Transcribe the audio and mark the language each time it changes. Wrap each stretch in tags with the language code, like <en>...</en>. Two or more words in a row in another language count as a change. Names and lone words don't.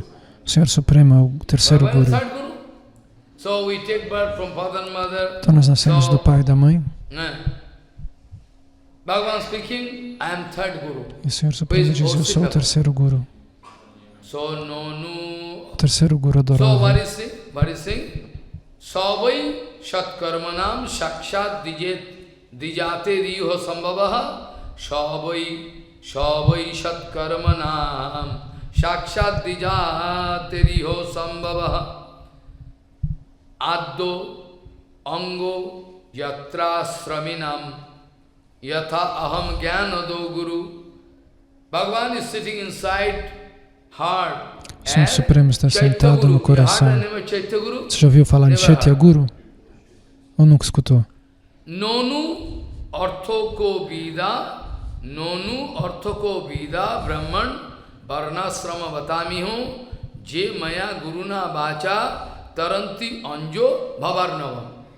<pt>O Senhor Supremo é o terceiro Guru. Então nós nascemos do pai e da mãe. E o Senhor Supremo diz: eu sou o terceiro Guru. O terceiro Guru adorável.</pt> <sa>Savai Shatkarmanam Shakshat Dijate Riho Sambhavaha Savai Shatkarmanam Shakshat Dijate Riho Sambhavaha Addo Ango Yatra Sraminam Yatha Aham Jnanado Guru.</sa> <en>Bhagavan is sitting inside heart.</en> <pt>O Senhor Supremo está sentado no coração. Você já ouviu falar em Chaitya Guru? Ou nunca escutou?</pt> <sa>Nonu Orthoko Vida Brahman Varnasrama Vatamiho Je Maya Guruna Vacha Taranti Anjo Bhavarnava.</sa>